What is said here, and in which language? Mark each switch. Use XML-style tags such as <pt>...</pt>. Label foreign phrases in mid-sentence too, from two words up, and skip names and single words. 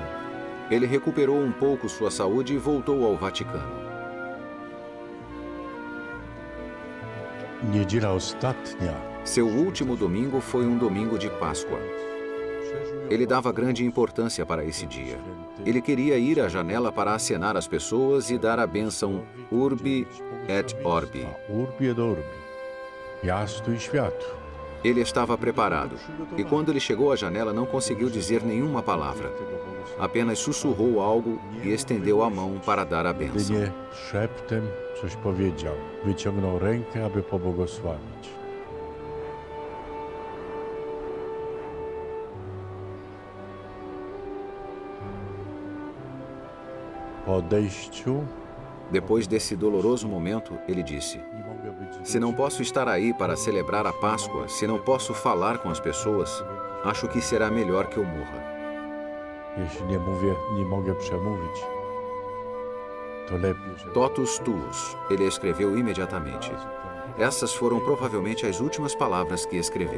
<pt>Ele recuperou um pouco sua saúde e voltou ao Vaticano.</pt> <pl>Niedziela ostatnia.</pl> <pt>Seu último domingo foi um domingo de Páscoa. Ele dava grande importância para esse dia. Ele queria ir à janela para acenar às pessoas e dar a bênção</pt> <la>Urbi et Orbi. Urbi et Orbi.</la> <pl>Miasto e światu.</pl> <pt>Ele estava preparado, e quando ele chegou à janela não conseguiu dizer nenhuma palavra. Apenas sussurrou algo e estendeu a mão para dar a bênção.</pt> <pl>Jedynie szeptem coś powiedział. Wyciągnął rękę, aby pobłogosławić. Po odejściu,</pl> <pt>depois desse doloroso momento, ele disse: se não posso estar aí para celebrar a Páscoa, se não posso falar com as pessoas, acho que será melhor que eu morra.</pt> <pl>Jeśli nie mogę przemówić, to lepiej, że...</pl> <la>Totus tuus,</la> <pt>ele escreveu imediatamente. Essas foram provavelmente as últimas palavras que escreveu.</pt>